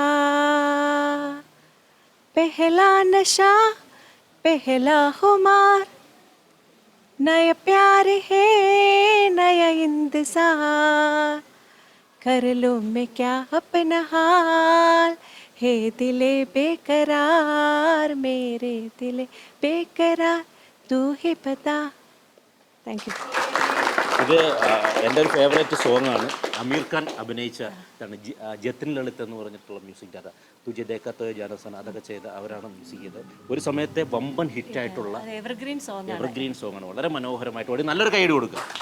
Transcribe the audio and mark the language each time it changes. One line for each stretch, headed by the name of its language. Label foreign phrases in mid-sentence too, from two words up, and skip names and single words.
Hindi: पहला नशा पहला खुमार नया प्यार है नया इंतजार कर लो मैं क्या अपना हाल हे दिले बेकरार मेरे दिले बेकरार तू ही बता.
English: thank you.
Malayalam: ഇത് എൻ്റെ ഒരു ഫേവറേറ്റ് സോങ്ങാണ്. അമീർ ഖാൻ അഭിനയിച്ച ജതിൻ ലളിത് എന്ന് പറഞ്ഞിട്ടുള്ള
English: music director.
Malayalam: തുജെ ദേഖാത്തോ ജാനസന അതൊക്കെ ചെയ്ത അവരാണ് മ്യൂസിക് ചെയ്തത്. ഒരു സമയത്തെ വമ്പൻ ഹിറ്റായിട്ടുള്ള എവർഗ്രീൻ സോങ്ങാണ്. വളരെ മനോഹരമായിട്ട് പാടി. നല്ലൊരു കൈയ്യടി കൊടുക്കുക.